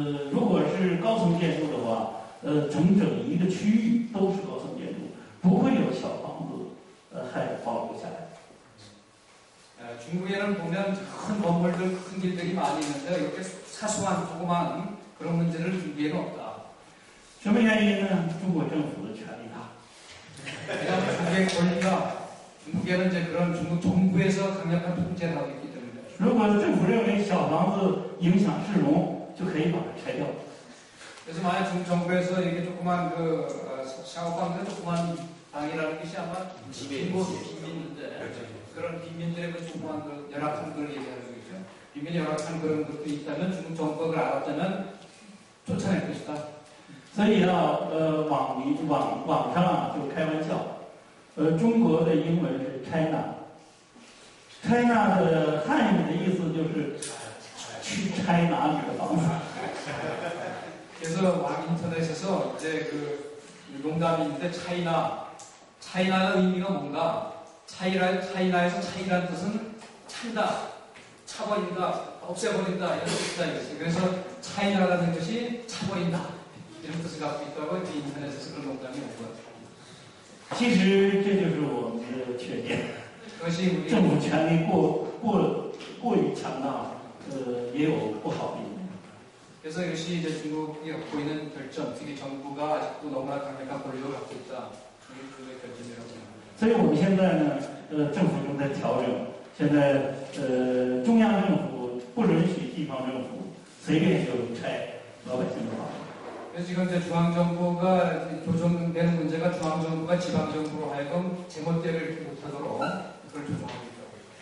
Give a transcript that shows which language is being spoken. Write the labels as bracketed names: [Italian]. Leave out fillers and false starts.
[Chinese] 如果是高层建筑的话，整一个区域都是高层建筑，不会有小房子还保留下来。 [Korean] 중국에는 보면 큰 건물들, 큰 길들이 많이 있는데 이렇게 사소한 조그만 그런 문제를 중국에는 없다. [Chinese] 什么原因呢？中国政府的权力大。 [Korean] 왜냐하면 중국의 권리가 중국에는 이제 그런 중국 정부에서 강력한 통제를 하고 있기 때문에. [Chinese] 如果政府认为小房子影响市容，就可以把它拆掉。 [Korean] 그래서 만약 중국 정부에서 이렇게 조그만 샤워방들 조그만 방이라는 것이 아마 빈민인데 그런 빈민들의 그 조그만 열악한 걸 얘기하는 거죠. 빈민이 열악한 그런 것도 있다면 중국 정부가 그걸 알았다면 쫓아낼 것이다. [Chinese] 所以啊，网上就开玩笑，中国的英文是 China，China 的汉语的意思就是去拆哪里的房子。 [Korean] 그래서 왕 인터넷에서 이제 그 농담이 있는데 차이나의 의미가 뭔가? 차이나에서 차이라는 뜻은 찬다, 차버린다, 없애버린다 이런 뜻이다 이거지. 그래서 차이나라는 것이 차버린다 이런 뜻을 갖고 있다고 인터넷에서 그런 농담이 온 것 같아요. [Chinese] 其实这就是我们的缺点， [Korean] 그것이 우리 [Chinese] 政府权力过于强大，也有不好的一面。 [Korean] 그래서 이것이 이제 중국이 갖고 있는 결점, 특히 정부가 아직도 너무나 강력한 권력을 갖고 있다. 이게 중국의 결점이라고 생각합니다. [Chinese] 所以我们现在呢，政府正在调整。现在中央政府不允许地方政府随便就拆老百姓的房子。 [Korean] 그래서 지금 이제 중앙정부가 조정되는 문제가 중앙정부가 지방정부로 하여금 제멋대로를 못하도록 그걸 조정하고 있다고.